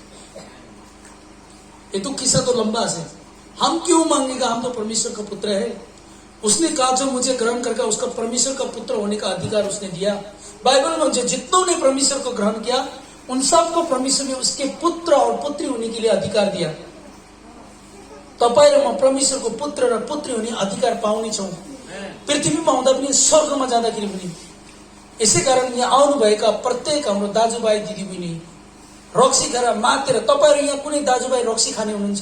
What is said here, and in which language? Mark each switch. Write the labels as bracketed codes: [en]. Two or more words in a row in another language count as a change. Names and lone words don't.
[hi] ये तो किस्सा तो लंबा है। हम क्यों मांगेगा, हम तो परमेश्वर का पुत्र है। उसने कहा जो मुझे ग्रहण करके उसका परमेश्वर का पुत्र होने का अधिकार उसने दिया। बाइबल में जितनों ने परमेश्वर को ग्रहण किया उन सबको परमेश्वर ने उसके पुत्र और पुत्री होने के लिए अधिकार दिया। [ne] तपाईं र म परमेश्वरको पुत्र र पुत्री हुने अधिकार पाउने छौं पृथ्वीमा हुँदा पनि स्वर्गमा जाँदाखेरि पनि। यसै कारण यहाँ आउनुभएका प्रत्येक हाम्रो दाजुभाइ दिदीबहिनी रक्सी खाएर मातेर, तपाईहरु यहाँ कुनै दाजुभाइ रक्सी खाने हुनुहुन्छ?